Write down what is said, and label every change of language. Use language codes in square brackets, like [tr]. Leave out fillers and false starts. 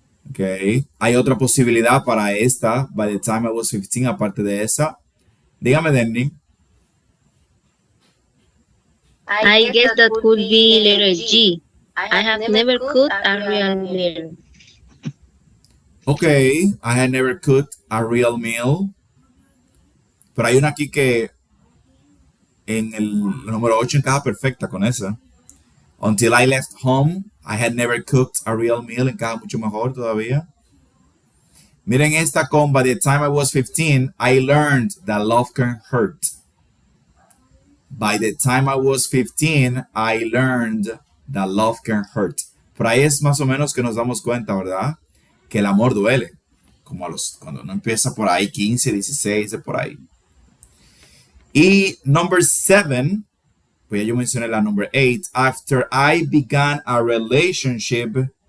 [es] Okay, hay otra posibilidad para esta, [en] by the time I was 15, [es] aparte de esa. Dígame, Denny. [en] I guess that could be letter G. I have never cooked a real meal. Okay, I had never cooked a real meal. [es] Pero hay una aquí que en el número 8 encaja perfecta con esa. [en] Until I left home, I had never cooked a real meal. [es] Encaja mucho mejor todavía. Miren esta con [en] by the time I was 15, I learned that love can hurt. By the time I was 15, I learned that love can hurt. [es] Por ahí es más o menos que nos damos cuenta, ¿verdad? Que el amor duele. como cuando uno empieza por ahí, 15, 16, de por ahí. Y number 7, pues ya yo mencioné la number 8, [en] after I began a relationship.